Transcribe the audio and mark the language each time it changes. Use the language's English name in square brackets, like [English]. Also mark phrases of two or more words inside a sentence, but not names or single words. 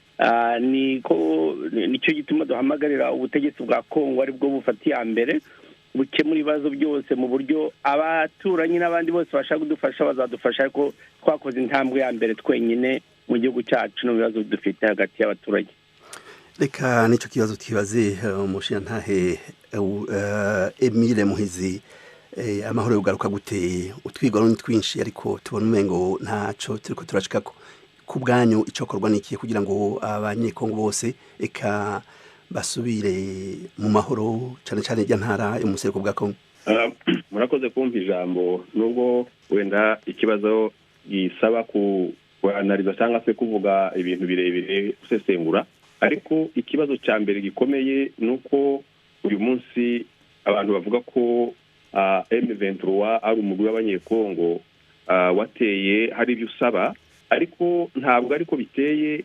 [Kinyarwanda] Nicyo gituma duhamagarira ubutegetsi bwa Kongo ari bwo bufatiye mbere bukemura ibibazo byose mu buryo abaturanyi n'abandi bose bashaka kudufasha bazadufasha, ariko twakoze intambwe ya mbere twenyine mu gihugu cyacu no bibazo dufite hagati y'abaturage. [Rundi] Reka nicyo kibazo twibaze umushingantahe Emile Muhizi, amahoro yogaruka gute? Utwigoro ni twinshi ariko tubona umengo ntaco turiko turashikako. Ku bwanyu icokorwa n'ikihe kugira ngo abanyekongo bose eka basubire mu mahoro cyane cyane ijya ntara yo mu buseruko bwa Kongo? [Kinyarwanda] Murakoze kumva ijambo, nubwo wenda ikibazo gisaba kuanaliza cyangwa se kuvuga ibintu birebire usesengura, ariko ikibazo cya mbere gikomeye nuko uyu munsi abantu bavuga ko M23 ari umugwi w'abanyekongo wateye hari ibyo usaba, ariko ntabwo ariko biteye.